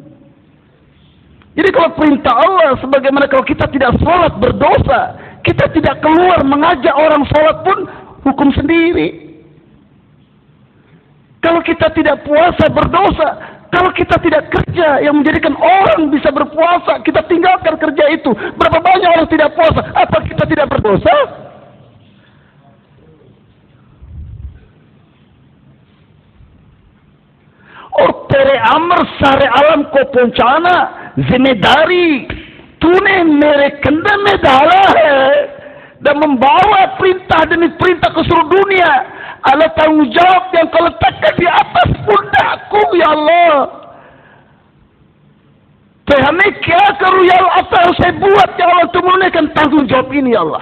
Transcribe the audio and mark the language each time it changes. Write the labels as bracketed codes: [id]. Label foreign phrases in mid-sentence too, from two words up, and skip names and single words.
[id] Jadi kalau perintah Allah, sebagaimana kalau kita tidak sholat berdosa, kita tidak keluar mengajak orang sholat pun hukum sendiri. Kalau kita tidak puasa berdosa, Kalau kita tidak kerja yang menjadikan orang bisa berpuasa, kita tinggalkan kerja itu. Berapa banyak orang tidak puasa? Apa kita tidak berdosa? [hi] और तेरे अमर सारे आलम को पहुंचाना जिम्मेदारी तूने मेरे कंधे में डाला है [id] dan membawa perintah demi perintah ke seluruh dunia adalah tanggung jawab yang kau letakkan di atas pundakku ya Allah. [hi] हमें क्या करूँ या अल्लाह, [id] apa yang saya buat ya Allah untuk menunaikan tanggung jawab ini ya Allah.